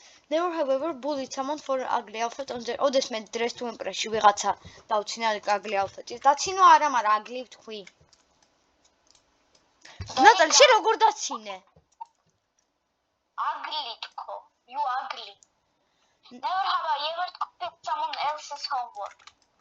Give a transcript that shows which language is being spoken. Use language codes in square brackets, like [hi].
[en] Never have ever bullied someone for an ugly outfit on their [ka] ოდესმე dress to impress-ში ვიღაცა დავცინა [en] ugly outfit-ის. [ka] დაცინო არა, მაგრამ ugly ვთქვი. ნატალი, შენ როგორ დაცინე? [en] Ugly თქო. You ugly. Never have I ever copied someone else's homework.